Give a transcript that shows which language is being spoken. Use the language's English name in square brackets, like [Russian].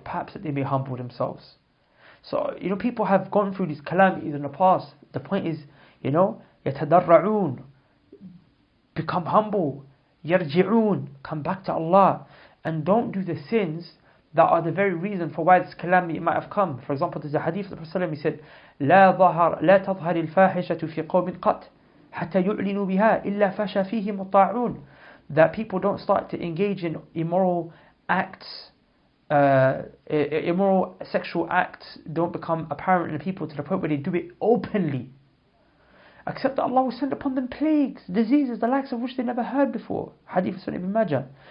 [English] Perhaps that they may humble themselves. So, people have gone through these calamities in the past. The point is, يَتَضَرَّعُونَ, become humble, يَرْجِعُونَ, come back to Allah, and don't do the sins that are the very reason for why this calamity might have come. For example, there's a hadith of the Prophet, he said, [Arabic] لا تظهر الفاحشة في قوم قط حتى يعلنوا بها إلا فشى فيهم الطاعون. [English] That people don't start to engage in immoral acts, immoral sexual acts don't become apparent in the people to the point where they do it openly, except that Allah will send upon them plagues, diseases, the likes of which they never heard before. Hadith of Sunan Ibn Majah.